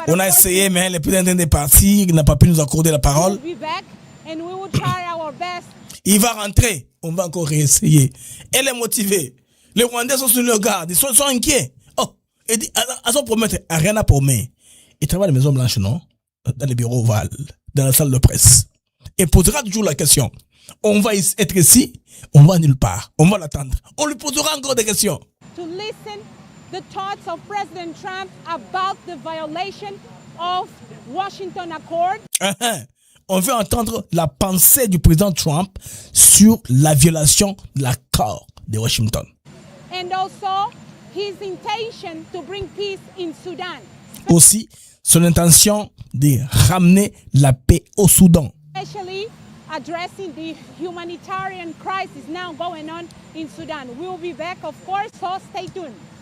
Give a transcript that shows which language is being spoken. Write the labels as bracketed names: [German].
[French] On a essayé, mais le président est parti, il n'a pas pu nous accorder la parole. [English] We'll be back and we will try our best. [French] Il va rentrer, on va encore réessayer. Elle est motivée. Les Rwandais sont sur le garde, ils sont inquiets. Oh, et ils ont promis, rien à promettre. Il travaille à la Maison Blanche, non? Dans les bureaux ovales, dans la salle de presse. Et posera toujours la question. On va être ici, on va nulle part. On va l'attendre. On lui posera encore des questions. [English] To listen the thoughts of President Trump about the violation of Washington Accord. [French] On veut entendre la pensée du président Trump sur la violation de l'accord de Washington. [English] And also his intention to bring peace in Sudan. [French] Aussi, son intention de ramener la paix au Soudan. [English] Especially addressing the humanitarian crisis now going on in Sudan. We will be back, of course, so stay tuned.